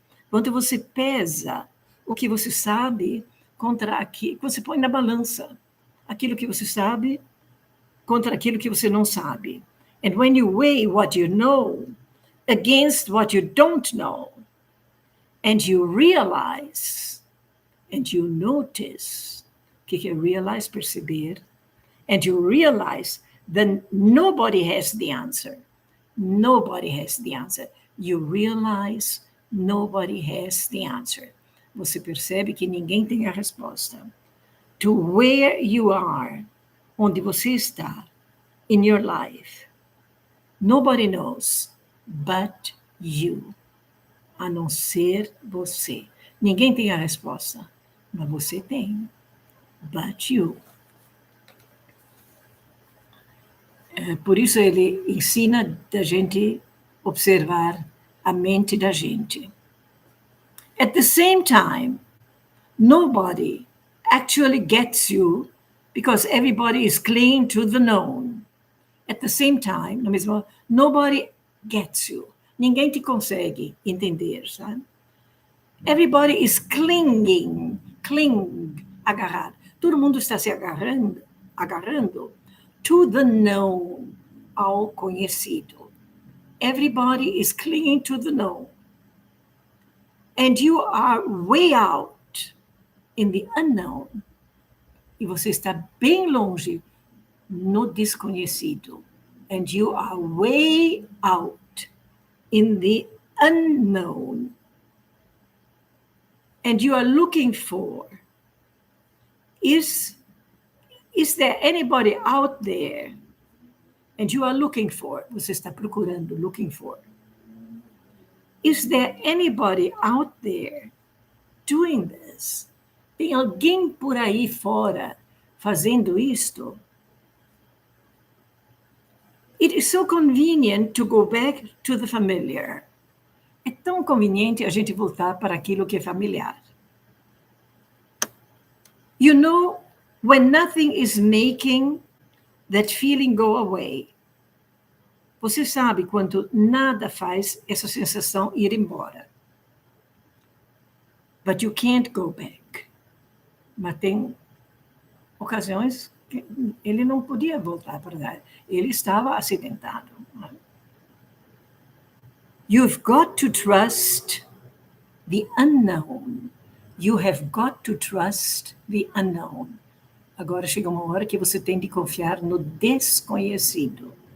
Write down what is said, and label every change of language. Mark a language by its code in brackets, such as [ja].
[pt] Quando você pesa o que você sabe contra aquilo, você põe na balança aquilo que você sabe contra aquilo que você não sabe. [en] And when you weigh what you know against what you don't know, and you realize, and you notice, [pt] o que é realize? Perceber. [en] And you realize that nobody has the answer. Nobody has the answer. You realize nobody has the answer. Você percebe que ninguém tem a resposta. To where you are, [pt] onde você está, [en] in your life, nobody knows but you. [pt] A não ser você. Ninguém tem a resposta, mas você tem. [en] But you. [pt] Por isso ele ensina da gente observar a mente da gente. [en] At the same time, nobody actually gets you because everybody is clinging to the known. At the same time, [pt] no mesmo, [en] nobody gets you. [pt] Ninguém te consegue entender, sabe? [en] Everybody is clinging, [pt] agarrado. Todo mundo está se agarrando [en] to the known, [pt] ao conhecido. [en] Everybody is clinging to the known. And you are way out in the unknown. [pt] E você está bem longe no desconhecido. [en] And you are way out in the unknown. And you are looking for, is there anybody out there? And you are looking for, [pt] você está procurando, [en] looking for. Is there anybody out there doing this? [pt] Tem alguém por aí fora fazendo isto? [en] It is so convenient to go back to the familiar. [pt] É tão conveniente a gente voltar para aquilo que é familiar. [en] You know, when nothing is making that feeling go away. [pt] Você sabe quando nada faz essa sensação ir embora. [en] But you can't go back. [pt] Mas tem ocasiões que ele não podia voltar para lá. Ele estava acidentado. [en] You've got to trust the unknown. You have got to trust the unknown. [pt] Agora chega uma hora que você tem de confiar no desconhecido.